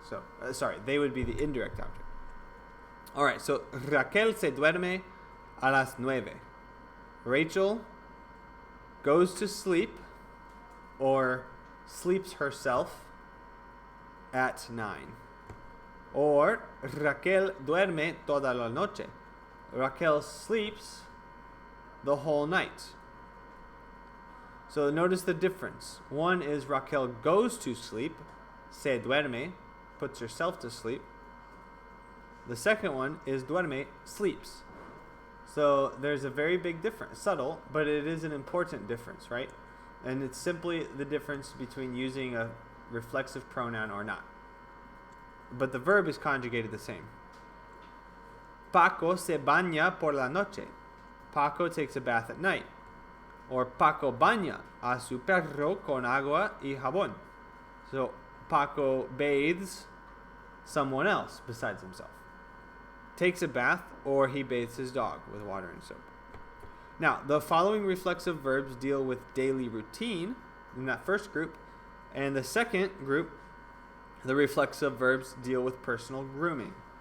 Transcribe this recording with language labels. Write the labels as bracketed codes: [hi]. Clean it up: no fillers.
[en] So, they would be the indirect object. All right, so [es] Raquel se duerme a las 9. [en] Rachel goes to sleep or sleeps herself at 9. [es] Or Raquel duerme toda la noche. [en] Raquel sleeps the whole night. So notice the difference. One is Raquel goes to sleep, [es] se duerme, [en] puts herself to sleep. The second one is duerme, sleeps. So there's a very big difference, subtle, but it is an important difference, right? And it's simply the difference between using a reflexive pronoun or not. But the verb is conjugated the same. [es] Paco se baña por la noche. [en] Paco takes a bath at night. [es] Or Paco baña a su perro con agua y jabón. [en] So Paco bathes someone else besides himself. Takes a bath, or he bathes his dog with water and soap. Now, the following reflexive verbs deal with daily routine in that first group. And the second group, the reflexive verbs, deal with personal grooming.